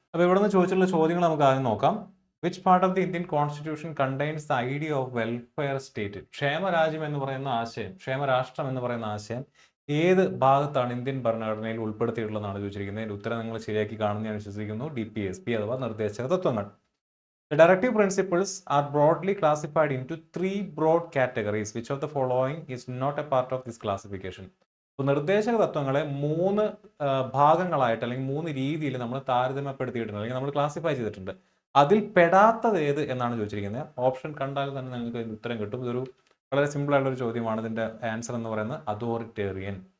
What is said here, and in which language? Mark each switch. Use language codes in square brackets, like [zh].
[ml] അപ്പോൾ ഇവിടെ നിന്ന് ചോദിച്ചിട്ടുള്ള ചോദ്യങ്ങൾ നമുക്ക് ആദ്യം നോക്കാം. [en] Which part of the Indian constitution contains the idea of welfare state? [ml] ക്ഷേമരാജ്യം എന്ന് പറയുന്ന ആശയം, ക്ഷേമരാഷ്ട്രം എന്ന് പറയുന്ന ആശയം ഏത് ഭാഗത്താണ് ഇന്ത്യൻ ഭരണഘടനയിൽ ഉൾപ്പെടുത്തിയിട്ടുള്ളതെന്നാണ് ചോദിച്ചിരിക്കുന്നത്. അതിന്റെ ഉത്തരം നിങ്ങൾ ശരിയാക്കി കാണുന്ന ഞാൻ വിശ്വസിക്കുന്നു. DPSP അഥവാ നിർദ്ദേശക തത്വങ്ങൾ. [en] The directive principles are broadly classified into three broad categories. Which of the following is not a part of this classification? [ml] നിർദ്ദേശക തത്വങ്ങളെ മൂന്ന് ഭാഗങ്ങളായിട്ട് അല്ലെങ്കിൽ മൂന്ന് രീതിയിൽ നമ്മൾ താരതമ്യപ്പെടുത്തിയിട്ടുണ്ട്, അല്ലെങ്കിൽ നമ്മൾ ക്ലാസിഫൈ ചെയ്തിട്ടുണ്ട്. അതിൽ പെടാത്തത് ഏത് എന്നാണ് ചോദിച്ചിരിക്കുന്നത്. ഓപ്ഷൻ കണ്ടാൽ തന്നെ നിങ്ങൾക്ക് ഇതിന് ഉത്തരം കിട്ടും. ഇതൊരു വളരെ സിമ്പിൾ ആയിട്ടുള്ള ഒരു ചോദ്യമാണ്. ഇതിന്റെ ആൻസർ എന്ന് പറയുന്നത് അതോറിറ്റേറിയൻ.